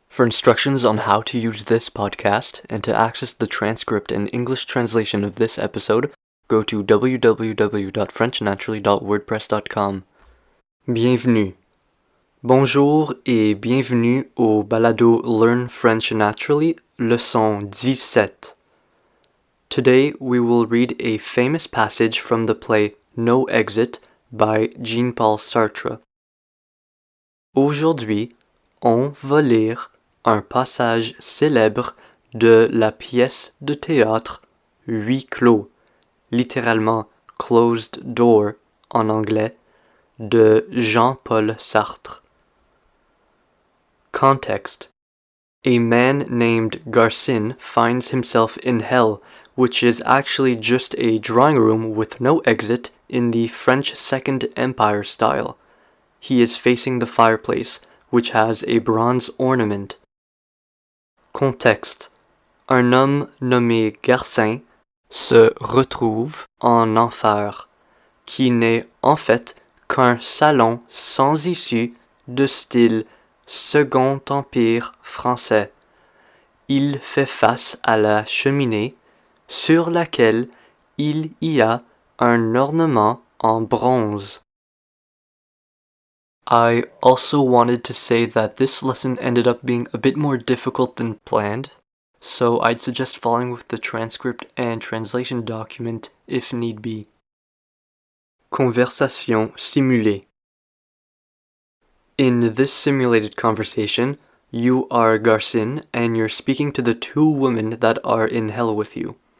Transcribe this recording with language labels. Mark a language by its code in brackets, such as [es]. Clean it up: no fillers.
[en] For instructions on how to use this podcast and to access the transcript and English translation of this episode, go to www.frenchnaturally.wordpress.com. Bienvenue. [fr] Bonjour et bienvenue au balado Learn French Naturally, leçon 17. [en] Today we will read a famous passage from the play No Exit by Jean-Paul Sartre. [fr] Aujourd'hui, on va lire un passage célèbre de la pièce de théâtre Huis clos, littéralement [en] Closed Door [fr] en anglais, de Jean-Paul Sartre. [en] Context: a man named Garcin finds himself in hell, which is actually just a drawing room with no exit in the French Second Empire style. He is facing the fireplace, which has a bronze ornament. [fr] Contexte: un homme nommé Garcin se retrouve en enfer, qui n'est en fait qu'un salon sans issue de style Second Empire français. Il fait face à la cheminée, sur laquelle il y a un ornement en bronze. [en] I also wanted to say that this lesson ended up being a bit more difficult than planned, so I'd suggest following with the transcript and translation document if need be. [fr] Conversation simulée. [en] In this simulated conversation, you are Garcin and you're speaking to the two women that are in hell with you.